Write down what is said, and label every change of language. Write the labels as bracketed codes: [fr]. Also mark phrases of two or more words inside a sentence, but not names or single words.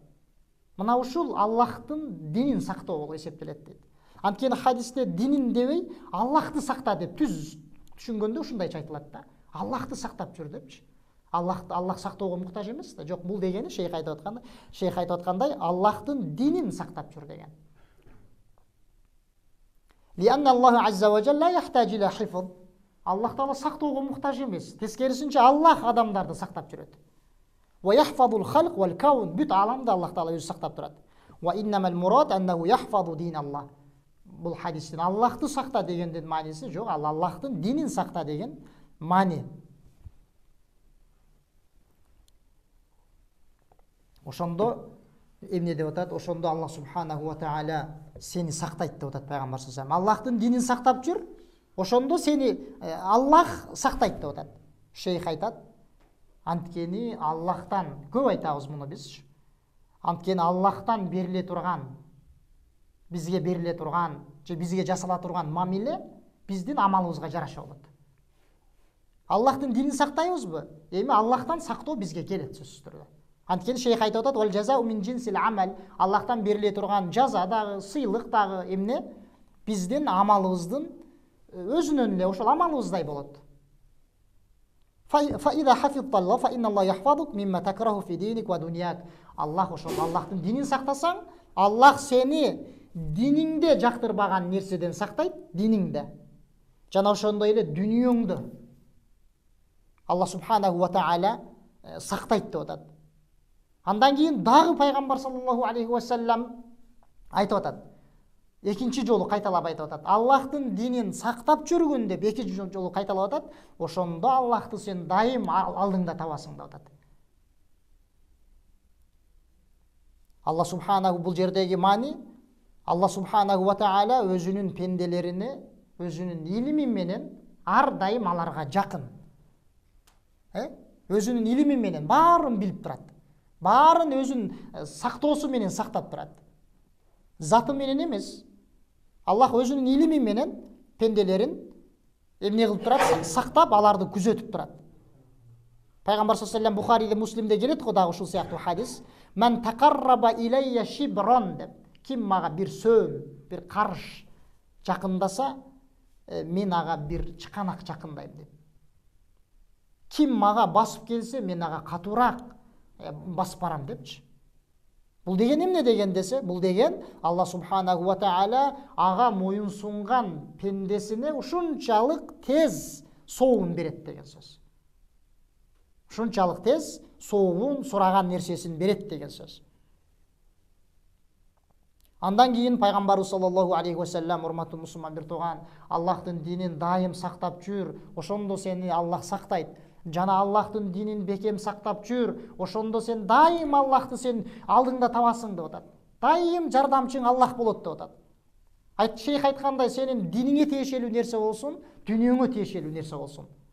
[ky] Мына ушул Аллахтын динин сактоо болуп эсептелет дейт. Анткени хадисте динин дебей Аллахты сакта деп түз түшүнгөндө ушундайча айтылат да. Аллахты сактап жүр депчи. Аллах сактоого муктаж эмес да. Жок, бул дегени шейх айтып аткандай Аллахтын динин сактап жүр деген. [ar] لأن الله عز وجل يحتاج إلى حفظ. الله تعالى [ky] сактоого муктаж эмес. Тескерисинче Аллах адамдарды сактап жүрөт. [ar] ويحفظ الخلق والكون. [ky] Бүт аламды [ar] الله تعالى [ky] өзү сактап турат. [ar] وإنما المراد أنه يحفظ دين الله. [ky] Бул хадистин Аллахты сакта дегендин мааниси жок, ал Аллахтын динин сакта деген маани. Ошондо эмне деп атат? Ошондо [ar] الله سبحانه وتعالى [ky] сени сактайт деп атат пайгамбар [ar] صلى الله عليه وسلم. [ky] Аллахтын динин сактап жүр. Ошондо сени Аллах сактайт деп атат. Шейх айтат: анткени Аллахтан көп айтабыз муну биз. Анткени Аллахтан бериле турган, бизге бериле турган, же бизге жасала турган мамиле биздин амалыбызга жараша болот. Аллахтын динин сактайбызбы? Эми Аллахтан сактоо бизге келет сөзсүз түрдө. Анткени шейх айтып атат: [ar] "والجزاء من جنس العمل". [ky] Аллахтан бериле турган жаза дагы, сыйлык дагы эмне? Биздин амалыбыздын өзүнөн эле ошол амалыбыздай болот. [ar] فإذا حفظت الله فإن الله يحفظك مما تكره في دينك ودنياك. [ky] Аллах ошол Аллахтын динин сактасаң, Аллах сени диниңде жактырбаган нерседен сактайт, диниңде. Жана ошондой эле дүнүйөңдө [ar] الله سبحانه وتعالى [ky] сактайт деп атат. Андан кийин дагы пайгамбар [ar] صلى الله عليه وسلم [ky] айтып атат. Экинчи жолу кайталап айтып атат. Аллахтын динин сактап жүргөн деп экинчи жолу кайталап атат. Ошондо Аллахты сен дайым алдыңда табасың деп атат. [ar] الله سبحانه [ky] бул жердеги маани, [ar] الله سبحانه وتعالى [ky] өзүнүн пенделерине, өзүнүн илими менен ар дайым аларга жакын. Өзүнүн илими менен баарын билип турат. Баарын өзүнүн сактоосу менен сактап турат. Заты менен эмес. Аллах өзүнүн илими менен пенделерин эмне кылып турат? Сактап, аларды күзөтүп турат. Пайгамбар [ar] صلى الله عليه وسلم [ky] Бухариде, Муслимде келет го дагы ушул сыяктуу хадис. [ar] من تقرب إلي شبرا [ky] деп. Ким мага бир сөөм, бир карыш жакындаса, мен ага бир чыканак жакындайм деп. Ким мага басып келсе, мен ага катуураак басып барам депчи. Бул деген эмне деген десе, бул деген [ar] الله سبحانه وتعالى [ky] ага моюн сунган пендесине ушунчалык тез соовун берет деген сөз. Ушунчалык тез соовун, сураган нерсесин берет деген сөз. Андан кийин пайгамбарыбыз [ar] صلى الله عليه وسلم, [ky] урматтуу мусулман бир тууган, Аллахтын динин дайым сактап жүр, ошондо сени Аллах сактайт. Жана Аллахтын динин бекем сактап жүр, ошондо сен дайым Аллахты сен алдыңда табасың деп атат. Дайым жардамчың Аллах болот деп атат. Шейх айткандай, сенин диниңе тиешелүү нерсе болсун, дүнүйөңө тиешелүү нерсе болсун.